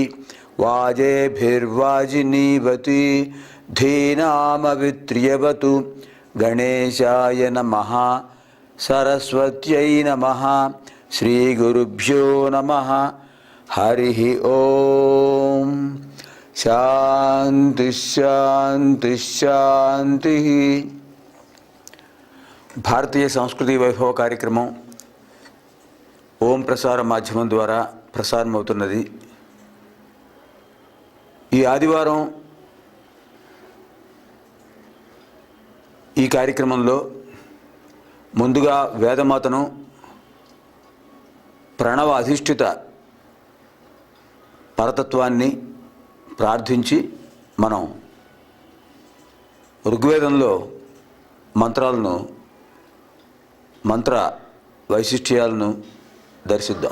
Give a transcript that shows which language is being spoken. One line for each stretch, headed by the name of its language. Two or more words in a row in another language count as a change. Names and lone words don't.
Sanskrit: वाजेभिर्वाजिनीवती धीनामवित्र्यवतु गणेशाय नमः सरस्वत्यै नमः श्रीगुरुभ्यो नमः हरिः ओम शांति शांति शांति।
Telugu: భారతీయ సంస్కృతి వైభవ కార్యక్రమం ఓం ప్రసార మాధ్యమం ద్వారా ప్రసారమవుతున్నది. ఈ ఆదివారం ఈ కార్యక్రమంలో ముందుగా వేదమాతను ప్రణవ అధిష్ఠిత పరతత్వాన్ని ప్రార్థించి మనం ఋగ్వేదంలో మంత్రాలను మంత్ర వైశిష్ట్యాలను దర్శిద్దాం.